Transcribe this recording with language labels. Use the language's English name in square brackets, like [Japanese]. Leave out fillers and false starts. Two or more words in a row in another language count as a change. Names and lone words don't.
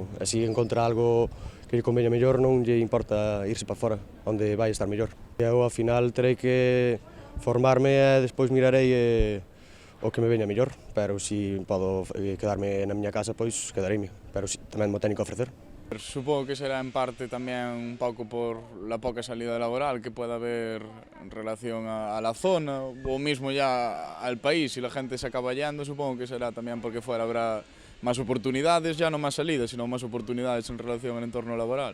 [Galician] E se encontra algo que lle conveña mellor non lle importa irse para fora, onde vai estar mellor. Eu ao final terei que formarme e despois mirarei o que me veña mellor, pero se podo quedarme na miña casa, pois quedareime, pero tamén mo teño que ofrecer. [Spanish] Supongo que será en parte también un poco por la poca salida laboral que pueda haber en relación a la zona o mismo ya al país. Si la gente se acaba yendo, supongo que será también porque fuera habrá más oportunidades, ya no más salidas, sino más oportunidades en relación al entorno laboral.